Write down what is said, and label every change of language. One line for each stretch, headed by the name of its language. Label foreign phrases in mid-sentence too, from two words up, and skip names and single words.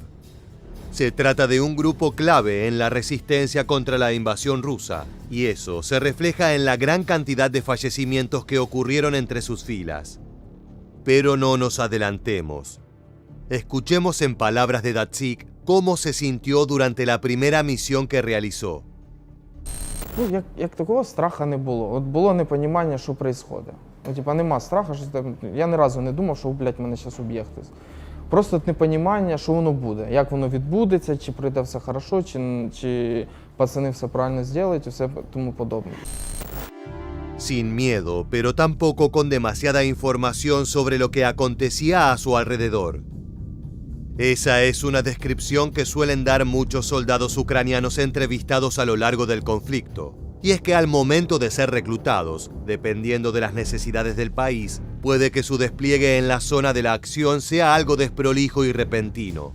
Spanish: Se trata de un grupo clave en la resistencia contra la invasión rusa, y eso se refleja en la gran cantidad de fallecimientos que ocurrieron entre sus filas. Pero no nos adelantemos. Escuchemos en palabras de Datsyk cómo se sintió durante la primera misión que realizó.
Ukrainian: Як такого страха не було. От було непонімання, що відбувається. Нема страху, що там, я ні разу не думав, що, мене зараз уб'є хтось. Просто непонімання, що воно буде, як воно відбудеться, чи пройде все хорошо, чи пацани все правильно зроблять і все тому подобне.
Spanish: Sin miedo, pero tampoco con demasiada información sobre lo que acontecía a su alrededor. Esa es una descripción que suelen dar muchos soldados ucranianos entrevistados a lo largo del conflicto. Y es que al momento de ser reclutados, dependiendo de las necesidades del país, puede que su despliegue en la zona de la acción sea algo desprolijo y repentino.